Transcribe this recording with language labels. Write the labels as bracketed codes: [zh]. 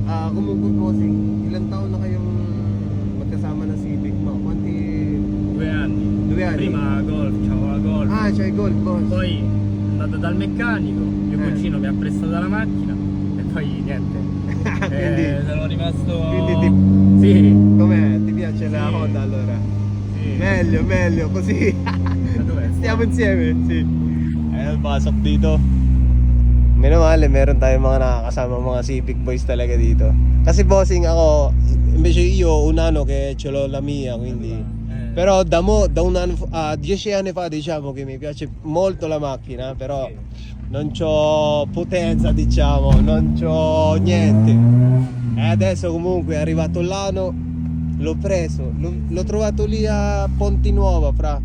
[tl] Kung bossing, ilang taon na kayong magkasama ng Civic mo? [it] Quanti? 2 anni. 2 anni? Prima Golf, c'avevo la Golf. Ah, c'hai Golf, boss. Poi sono andato dal meccanico, mio cugino mi ha prestato la macchina e poi niente. Quindi Sono rimasto. Sì. Sì. Com'è? Ti piace la Sì. Honda allora? Sì. Meglio, così. Da dov'è? Stiamo insieme, sì. [tl] Ayun, pasok dito. Minamali, meron tayong mga nakakasama mga Civic boys talaga dito. Kasi bossing ako, [it] invece io un anno che ce l'ho la mia, quindi. Però da 10 anni fa diciamo che mi piace molto la macchina, però non c'ho potenza, diciamo, non c'ho niente. E adesso comunque è arrivato l'anno, l'ho preso, l'ho trovato lì a Pontinuova, fra.